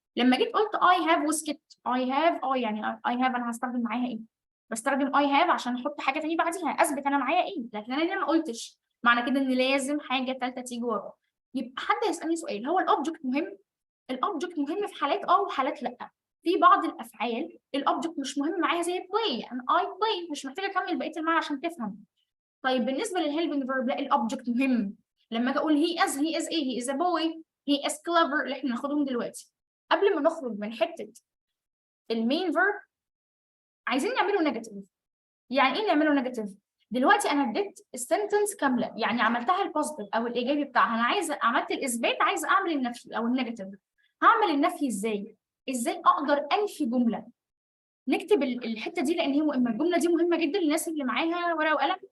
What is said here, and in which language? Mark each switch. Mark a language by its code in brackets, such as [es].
[ar] لما جيت قلت [en] I have [ar] وسكت، I have يعني I have انا هستخدم معاها ايه؟ بستخدم I have عشان احط حاجه تاني بعديها اثبت انا معايا ايه، لكن انا هنا ما قلتش، معنى كده ان لازم حاجه ثالثه تيجي وراه. يبقى حد يسالني سؤال، هو الاوبجكت مهم؟ الاوبجكت مهم في حالات وحالات لا. في بعض الافعال الاوبجكت مش مهم معاها زي play، يعني [en] I play [ar] مش محتاجه اكمل بقيه المعنى عشان تفهم. طيب بالنسبه للهيلبنج فيرب لا، الاوبجكت مهم. لما اجي اقول he is ايه؟ [en] he is a boy، he is clever [ar] اللي احنا هناخدهم دلوقتي. قبل ما نخرج من حته المين فيرب عايزين نعمله نيجاتيف. يعني ايه نعمله نيجاتيف؟ دلوقتي انا اديت السنتنس كامله، يعني عملتها البوزيتيف او الايجابي بتاعها، انا عايزه عملت الاثبات، عايزه اعمل النفي او النيجاتيف. هعمل النفي ازاي؟ ازاي اقدر انفي جمله؟ نكتب الحته دي لان هي مهمه، الجمله دي مهمه جدا للناس اللي معاها ورقه وقلم.